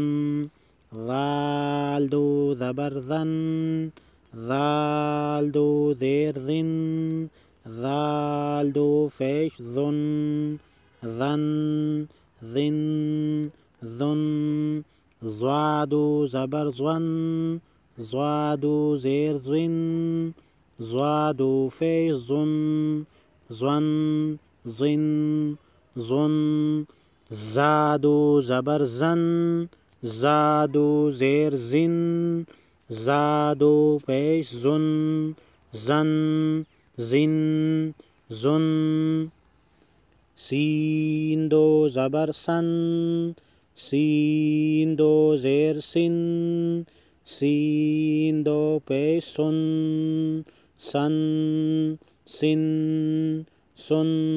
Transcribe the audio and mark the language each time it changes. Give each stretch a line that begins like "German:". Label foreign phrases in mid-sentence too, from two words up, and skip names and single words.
Urdu: ذال 2 زبر ذن، ذال 2 زیر ذن، ذال 2 پیش ذن، ذن، ذن، ذن۔ ضا 2 زبر ضن، ضا 2 زیر ضن، ضا 2 پیش ضن، ضن، ضن، ضن۔ زا 2 زبر زن، زا 2 زیر زن، زا 2 پیش زن، زن، زن، زن۔ سین 2 زبر سن، سین 2 زیر سن، سین 2 پیش سن، سن، سن، سن۔